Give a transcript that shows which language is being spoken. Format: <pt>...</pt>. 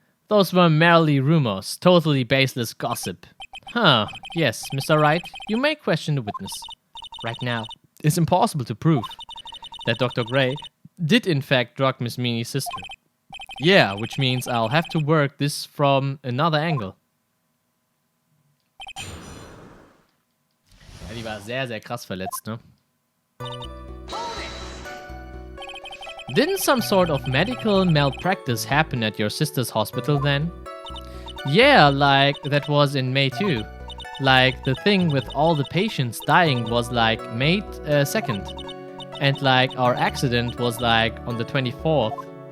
<en>Those were merely rumors, totally baseless gossip. Huh, yes, Mr. Wright, you may question the witness. Right now, it's impossible to prove that Dr. Gray did in fact drug Miss Meenie's sister. Yeah, which means I'll have to work this from another angle.</en> <de>Ja, die war sehr, sehr krass verletzt, ne?</de> <en>Didn't some sort of medical malpractice happen at your sister's hospital then? Yeah, that was in May too. The thing with all the patients dying was May 2nd. And our accident was on the 24th.</en>